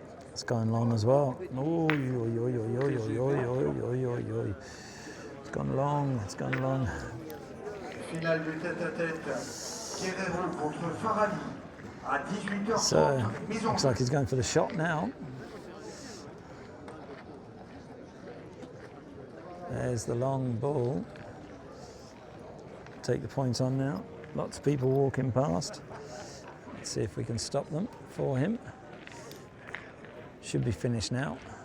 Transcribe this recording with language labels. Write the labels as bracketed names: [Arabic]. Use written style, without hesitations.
[English] It's going long as well. Oy, oy, oy, oy, oy, oy, oy, oy, oy, oy. It's gone long, it's gone long. [French] Finale du tête-à-tête, Guerrero contre Farali à 18h30. [English] So, looks like he's going for the shot now. There's the long ball. Take the point on now. Lots of people walking past. Let's see if we can stop them for him. Should be finished now.